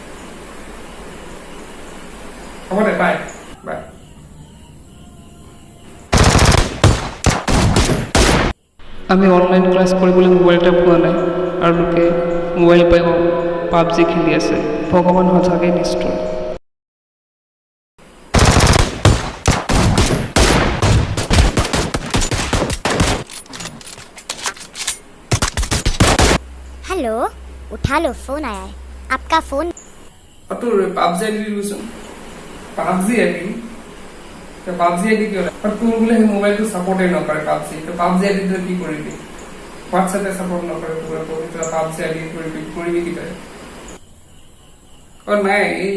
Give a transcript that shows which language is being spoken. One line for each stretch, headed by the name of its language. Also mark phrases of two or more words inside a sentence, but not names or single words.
Assamese: হ'ব দে বাই বাই আমি
English: online class
Assamese: কৰিবলৈ মোবাইল এটা পোৱা নাই আৰু লোকে মোবাইল পাই পাবজি খেলি আছে ভগৱান সঁচাকৈ নিষ্ঠুৰ
Hindi: हेलो उठा लो फोन आया है आपका फोन
Assamese: তোৰ পাবজি আইডি দিবিচোন পাবজি আইডি কিয় আৰু তোৰ বোলে সেই মোবাইলটো ছাপোৰ্টেই নকৰে পাবজি পাবজি আইডি তই কি কৰিবি হোৱাটছএপে ছাপোৰ্ট নকৰে তোৰ পাবজি আইডি কৰিবি কি তই নাই এই